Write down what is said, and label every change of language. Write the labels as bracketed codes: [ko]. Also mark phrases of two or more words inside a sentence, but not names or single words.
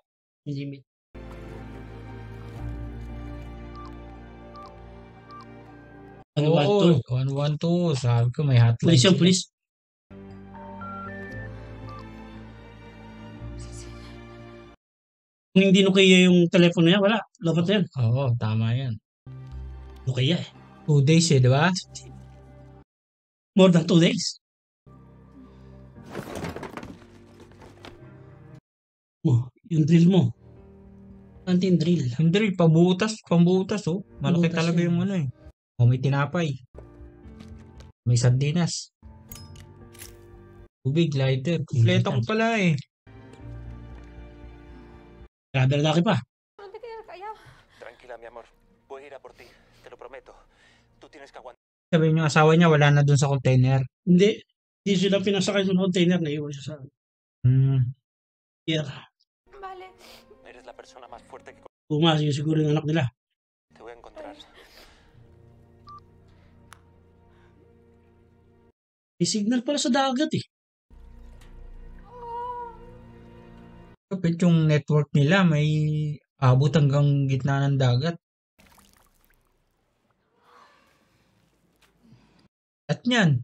[tl] Jimmy. Ano ba ito? 112. Sabi ko may hotline. Pulis yung sila. pulis. Kung hindi Nokia yung telepono niya, wala. Lobat na yan. Oo, tama yan. Nokia eh. 2 days eh, di ba? [en] More than 2 days. [tl] Oh, yung drill mo. Anti yung drill. Yung drill, pambutas oh. Malaki Pambutas talaga yan. yung ano eh. O may tinapay. May sardinas. Tubig, lighter. Kompleto ko pala eh. Grabe na laki pa. [es] No te quedes callado. Tranquila, mi amor. Voy a ir a por ti. Te lo prometo. Tú tienes que aguantar. [tl] Sabi yung asawa niya wala na dun sa container. Hindi. Hindi sila pinasakay sa container na iwan siya sa pier. Vale. [es] Eres la persona más fuerte que [tl] Pumas yung siguro yung anak nila. [es] te voy a encontrar. [tl] May signal pala sa dagat eh. Kapit yung network nila may abot hanggang gitna ng dagat. At yan.